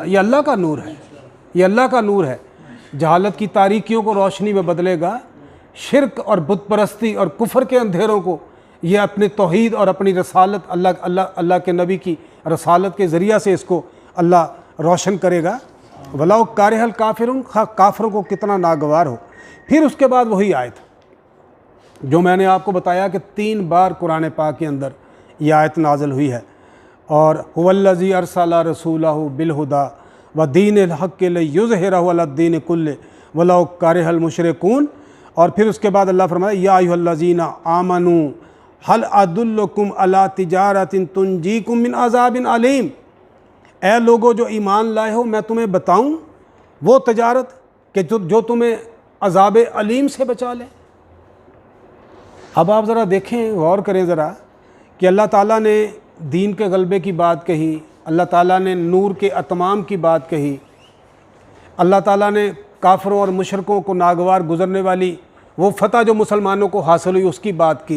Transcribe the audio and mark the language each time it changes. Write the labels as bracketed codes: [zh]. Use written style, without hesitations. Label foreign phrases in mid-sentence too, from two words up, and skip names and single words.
[hi] ये अल्लाह का नूर है, ये अल्लाह का नूर है। जहालत की तारीकियों को रोशनी में बदलेगा, शिरक और बुत परस्ती और कुफर के अंधेरों को ये अपने तौहीद और अपनी रसालत, अल्लाह के नबी की रसालत के ज़रिया से इसको अल्लाह रोशन करेगा। [ar] ولو كره الكافرون, [hi] काफिरों को कितना नागवार हो। फिर उसके बाद वही आयत जो मैंने आपको बताया कि 3 बार कुरान पाक के अंदर ये आयत नाज़िल हुई है। [ar] और هو الذي أرسل رسوله بالهدى ودين الحق ليظهره على الدين كله ولو كره المشركون. [hi] और फिर उसके बाद अल्लाह फरमाया [ar] يا أيها الذين آمنوا هل أدلكم على تجارة تنجيكم من عذاب أليم. [hi] ए लोगो जो ईमान लाए हो, मैं तुम्हें बताऊं वो तजारत कि जो तुम्हें अज़ाब अलीम से बचा ले। अब आप ज़रा देखें, गौर करें ज़रा कि अल्लाह ताला ने दीन के गलबे की बात कही, अल्लाह ताला ने नूर के अतमाम की बात कही, अल्लाह ताला ने काफिरों और मुशरिकों को नागवार गुज़रने वाली वो फ़तह जो मुसलमानों को हासिल हुई उसकी बात की।